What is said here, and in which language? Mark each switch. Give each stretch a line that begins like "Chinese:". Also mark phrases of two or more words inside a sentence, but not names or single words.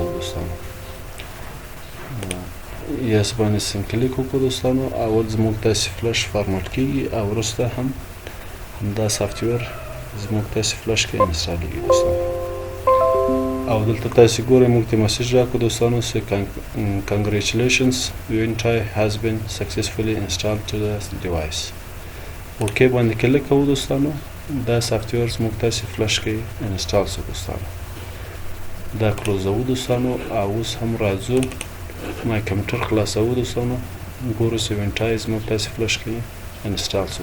Pashto: دوستانو یس باندې سم کلیک وکړو. دوستانو اول زموږ تاسو فلش فارمټ کیږي او وروسته هم دا سافټویر زموږ تاسو فلش کې انسټالیږي. دوستانو او دلته تاسو ګورئ موږ ته میسج راکړو. دوستانو چې
English: congratulations Ventoy has been successfully installed to the device.
Pashto: اوکې باندې کلیک کوو. دوستانو دا سافټویر زموږ تاسو فلش کې انسټال شو. دوستانو دا کلوزوو. دوستانو او اوس هم راځو ما کمپیوټر خلاصوو. دوستانو ګورو چې Ventoy زموږ تاسو فلش کې انسټال شو.